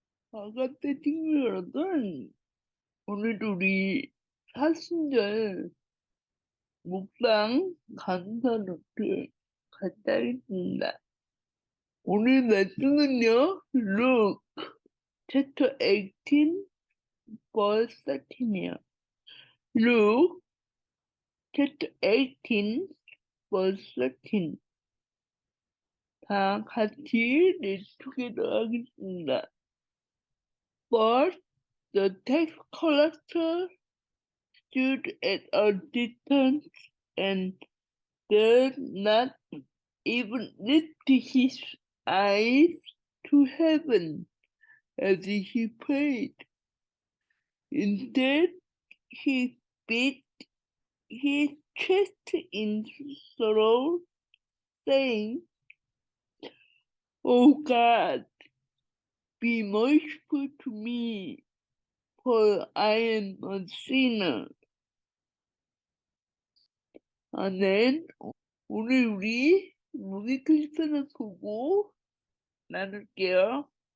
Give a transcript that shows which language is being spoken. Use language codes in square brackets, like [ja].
[ko] 아가페 친구여러분, 오늘 우리 사순절 묵상 감사 노트 같이 하겠습니다. 오늘 말씀은요, [en] Luke chapter 18 verse 13이요. Luke chapter 18 verse 13. [ko] 다 같이 [en] read together [ko] 하겠습니다. [en] But the tax collector stood at a distance and dared not even lift his eyes to heaven as he prayed. Instead, he beat his chest in sorrow, saying, "O God, be merciful to me, for I am a sinner." [ko] 아멘. 오늘 우리 무기 크리스천을 보고 나눌게요.